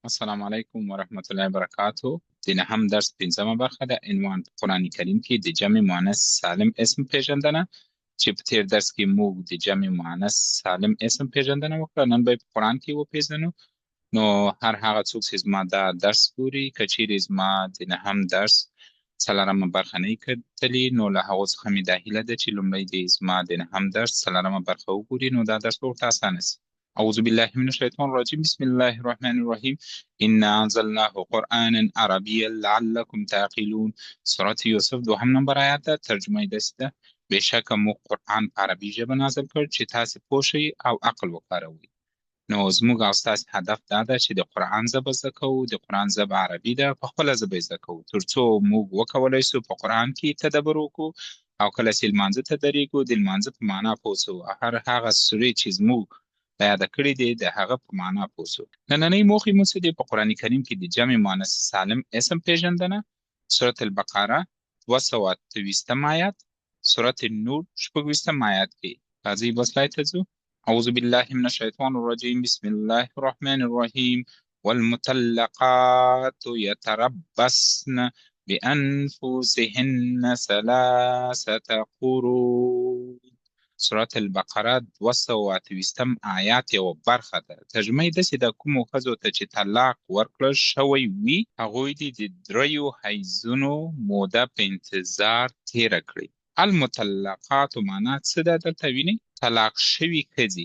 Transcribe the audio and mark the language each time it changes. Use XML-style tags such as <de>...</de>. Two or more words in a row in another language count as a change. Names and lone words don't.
<ar>السلام علیکم ورحمت الله وبرکاته.</ar> <ps>د نهم درس پنځمه برخه ده، عنوان په قرآن کریم کې د</ps> <ar>جمع مؤنث سالم</ar> <ps>اسم پیژندنه، چې په تیر درس کې موږ د</ps> <ar>جمع مؤنث سالم</ar> <ps>اسم پیژندنه وکړه. نن به په قرآن کې وپیژنو. نو هر هغه څوک چې زما دا درس ګوري، که چیرې زما د نهم درس څلورمه برخه نه وي کتلي، نو له هغو څخه مې دا هیله ده چې لومړی دې زما د نهم درس څلورمه برخه وګوري، نو دا درس به ورته اسانه سي.</ps> <ar>أعوذ بالله من الشيطان الرجيم. بسم الله الرحمن الرحيم. إنا أنزلناه قرآنا عربيا لعلكم تعقلون.</ar> <ps>سورة یوسف دوهم نمبر آیات ده. ترجمه یې داسې ده: بېشکه موږ قرآن په عربي ژبه نازل کړ چې تاسې پوه شئ او عقل وکاروئ. نو زموږ او ستاسې هدف دا ده چې د قرآن ژبه زده کوو. د قرآن ژبه عربي ده، په خپله ژبه یې زده کوو، تر څو موږ وکولی سو په قرآن کې تدبر وکړو، او کله چې لمانځه ته درېږو د لمانځه په معنا پوه سو، هر هغه سورې چې زموږ په یاده کړي دي د هغه په معنا پوه سو. نننۍ موخې مو څه دي؟ په قرآن کریم کې د</ps> <ar>جمع مؤنث سالم</ar> <ps>اسم پیژندنه، سورة البقره 228 آیات، سورة النور 26 آیات کې. راځئ بل سلاید ته ځو.</ps> <ar>أعوذ بالله من الشيطان الرجيم. بسم الله الرحمن الرحيم. والمطلقات يتربصن بأنفسهن ثلاثة قروء.</ar> <ps>سورة البقره 228 آیات یو برخه ده. ترجمه یې داسې ده: کومو ښځو ته چې طلاق ورکړل شوی وي، هغوی دې د دریو حیضونو موده په انتظار تیره کړي. المطلقات معنا څه ده؟ دلته وینئ طلاق شوي ښځې.</ps>